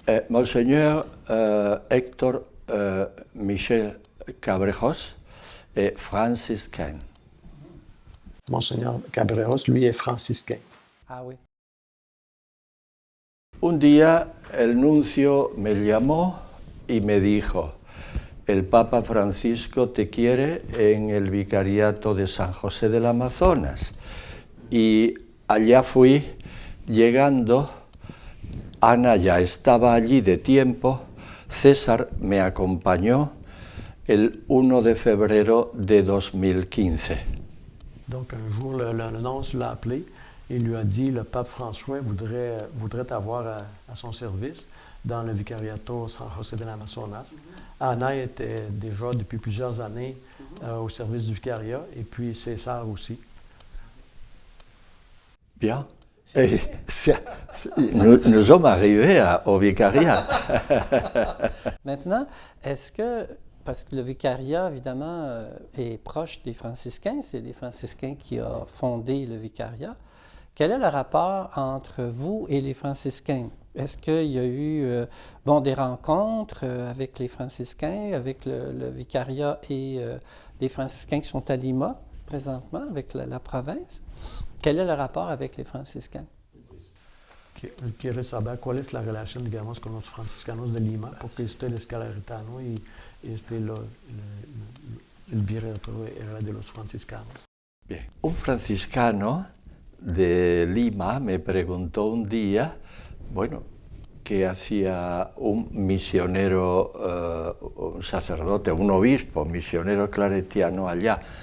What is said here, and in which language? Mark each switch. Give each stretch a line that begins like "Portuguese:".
French: Monseigneur Héctor Michel Cabrejos est franciscain. Monseigneur Cabreras, lui, est franciscain. Ah oui.
Spanish: Un día el nuncio me llamó y me dijo: el Papa Francisco te quiere en el Vicariato de San José del Amazonas. Y allá fui. Llegando, Ana ya estaba allí de tiempo. César me acompañó el 1 de febrero de 2015.
French: Donc, un jour, le nonce l'a appelé et lui a dit, le pape François voudrait t'avoir à son service dans le vicariato San José de l'Amazonas. Anna était déjà depuis plusieurs années au service du vicariat et puis César aussi. Bien. Et nous sommes arrivés au vicariat. Maintenant, est-ce que, parce que le vicariat, évidemment, est proche des franciscains, c'est les franciscains qui ont fondé le vicariat, quel est le rapport entre vous et les franciscains? Est-ce qu'il y a eu des rencontres avec les franciscains, avec le vicariat et les franciscains qui sont à Lima présentement, avec la province? Quel est le rapport avec les franciscains?
Spanish: ¿Quieres saber cuál es la relación, digamos, con los franciscanos de Lima? Porque usted es calaretano y el vicariato era de los franciscanos. Bien. Un franciscano de Lima me preguntó un día, bueno, ¿qué hacía un misionero, un sacerdote, un obispo, misionero claretiano allá?